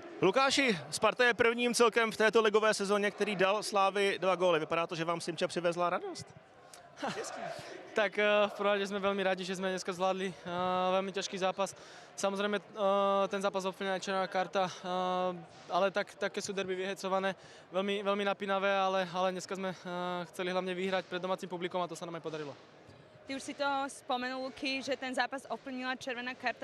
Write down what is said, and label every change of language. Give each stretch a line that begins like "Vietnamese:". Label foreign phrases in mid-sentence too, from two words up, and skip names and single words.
Czech: Lukáši, Sparta je prvním celkem v této ligové sezóně, který dal Slávy 2 góly. Vypadá to, že vám Simča přivezla radost.
Slovak: Tak v prvom rade sme veľmi radi, že sme dneska zvládli veľmi ťažký zápas. Samozrejme ten zápas ovplyvňuje aj červená karta, ale také sú derby vyhecované, veľmi napínavé, ale dneska sme chceli hlavne vyhrať pred domácim publikom a to sa nám aj podarilo. Ty už si to spomenul, Luky, že ten zápas ovplyvnila červená karta.